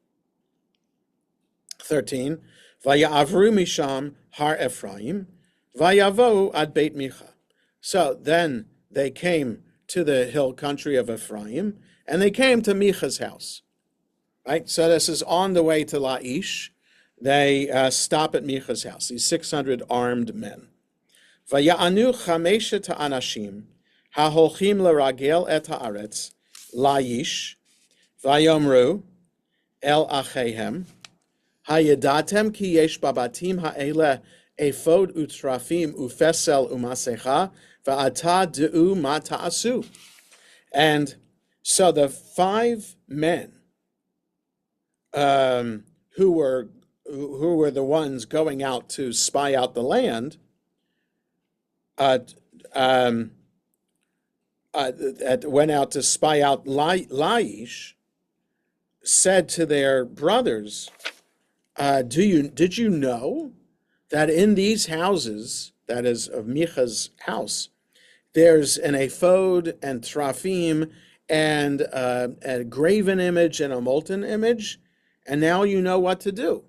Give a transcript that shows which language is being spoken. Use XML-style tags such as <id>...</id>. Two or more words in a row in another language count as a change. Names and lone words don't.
<en>13,</en> <he>ויעברו משם הר אפרים ויבאו עד בית מיכה.</he> <en>So then they came to the hill country of Ephraim, and they came to Micha's house. Right? So this is on the way to Laish. They stop at Micha's house, these 600 armed men.</en> <he>ויענו חמשת האנשים ההלכים לרגל את הארץ ליש ויאמרו אל אחיהם הידעתם כי יש בבתים האלה אפוד ותרפים ופסל ומסכה ועתה דעו מה תעשו.</he> <en>And so the 5 men who were the ones going out to spy out the land went out to spy out Laish, said to their brothers, did you know that in these houses, that is of Micha's house, there's an ephod and trafim and a graven image and a molten image, and now you know what to do.</en>